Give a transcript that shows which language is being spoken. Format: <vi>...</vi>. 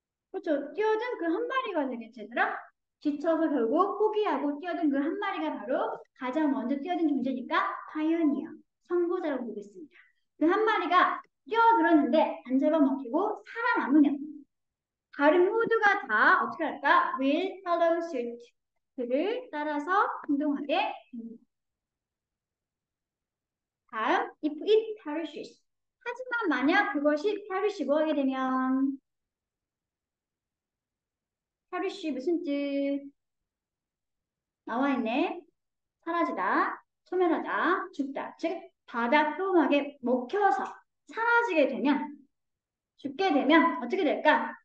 <ko>그렇죠. 뛰어든 그 한 마리가 되겠지, 얘들아? 지쳐서 결국 포기하고 뛰어든 그 한 마리가 바로 가장 먼저 뛰어든 존재니까 파이오니어, 선구자라고 보겠습니다. 그 한 마리가 뛰어들었는데 안 잡아먹히고 살아남으면 다른 모두가 다 어떻게 할까?</ko> <en>will follow suit.</en> <ko>그를 따라서 행동하게 됩니다. 다음,</ko> <en>if it perishes.</en> <ko>하지만 만약 그것이 perish 뭐하게 되면 perish 무슨 뜻? 나와 있네. 사라지다, 소멸하다, 죽다. 즉 바다 표면에 먹혀서 사라지게 되면 죽게 되면 어떻게 될까?</ko>